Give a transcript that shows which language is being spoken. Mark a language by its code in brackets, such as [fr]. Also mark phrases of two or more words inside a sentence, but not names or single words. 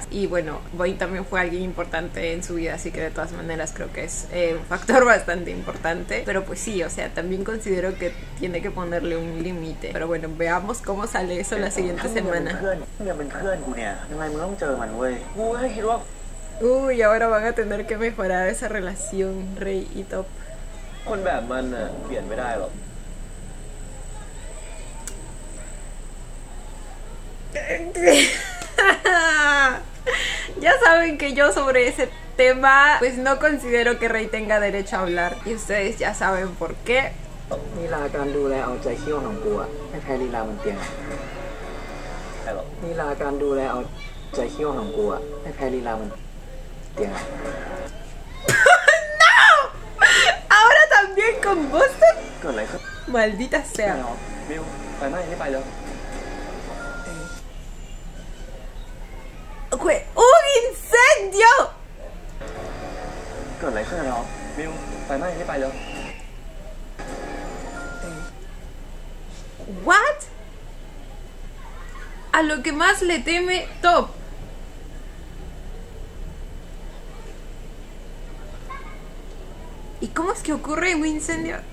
[es] Y bueno, Boeing también fue alguien importante en su vida, así que de todas maneras creo que es un factor bastante importante. Pero pues sí, o sea, también considero que tiene que ponerle un límite. Pero bueno, veamos cómo sale eso la siguiente semana. Uy, ahora van a tener que mejorar esa relación, Rey y Top. [th] คนแบบมันน่ะเปลี่ยนไม่ได้หรอก [es] Ya saben que yo sobre ese tema pues no considero que Rey tenga derecho a hablar, y ustedes ya saben por qué. [th] ลีลาการดูแลเอาใจเขี้ยวของกูอะไม่แพ้ลีลาบนเตียง ใช่หรอก ลีลาการดูแลเอาใจเขี้ยวของกูอะไม่แพ้ลีลาบนเตียง [es] Ahora también con Boston. [th] เกิดอะไรขึ้น [es] Maldita [th] ไม่ [es] sea. [th] หรอกมิวไฟไหม้รีบไปเลย [es] Fue un incendio. [th] เกิดอะไรขึ้นหรอมิวไฟไหม้รีบไปเลย [es] What? A lo que más le teme Top. ¿Y cómo es que ocurre un incendio?